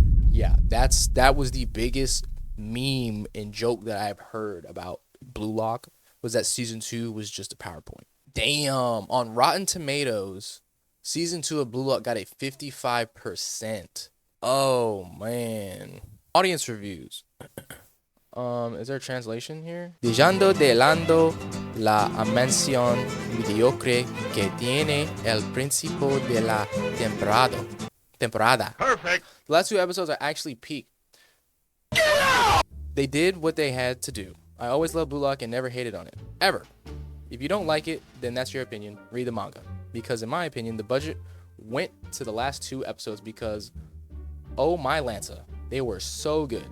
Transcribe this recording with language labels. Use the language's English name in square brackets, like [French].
[English] Yeah, that was the biggest meme and joke that I've heard about Blue Lock, was that season 2 was just a PowerPoint. Damn, on Rotten Tomatoes, season 2 of Blue Lock got a 55%. Oh man. Audience reviews. Is there a translation here? [Spanish] Dejando de lado la mansión mediocre que tiene el principio de la temporada. [English] Perfect. The last 2 episodes are actually peak. They did what they had to do. I always loved Blue Lock and never hated on it. Ever. If you don't like it, then that's your opinion. Read the manga. Because in my opinion, the budget went to the last 2 episodes because, oh my Lanza, they were so good.